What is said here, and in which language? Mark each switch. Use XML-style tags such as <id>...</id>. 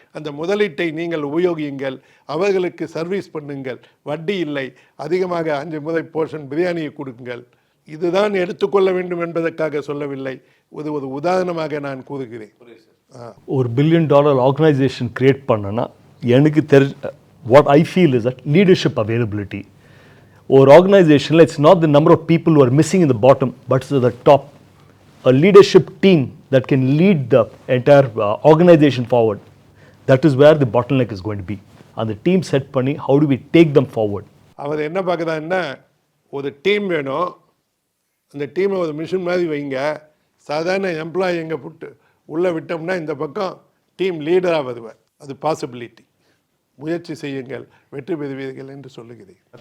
<ta>அந்த முதலீட்டை நீங்கள் உபயோகியுங்கள், அவர்களுக்கு சர்வீஸ் பண்ணுங்கள், வட்டி இல்லை, அதிகமாக 5 முறை போர்ஷன் பிரியாணியை கொடுங்கள். இதுதான் எடுத்துக்கொள்ள வேண்டும் என்பதற்காக சொல்லவில்லை, ஒரு உதாரணமாக நான் கூறுகிறேன்.</ta> <en>ஒரு $1 billion organization create பண்ணனா எனக்கு what I feel is that leadership availability.</en> <ta>ஒரு ஆர்கனைசேஷனில்</ta> <en>It's not the number of people who are missing in the bottom, but it's the top. A leadership team that can lead the entire organization forward. That is where the bottleneck is going to be. And the team set பண்ணி how do we take them forward?</en> <ta>அவர் என்ன பார்க்குறாருன்னா, ஒரு team வேணும், அந்த டீமை ஒரு machine மாதிரி வைங்க, சாதாரண எம்ப்ளாயி எங்கே புட்டு உள்ளே விட்டோம்னா இந்த பக்கம் டீம் லீடராக வருவார். அது பாசிபிலிட்டி. முயற்சி செய்யுங்கள், வெற்றி பெறுவீர்கள் என்று சொல்லுகிறேன்.</ta>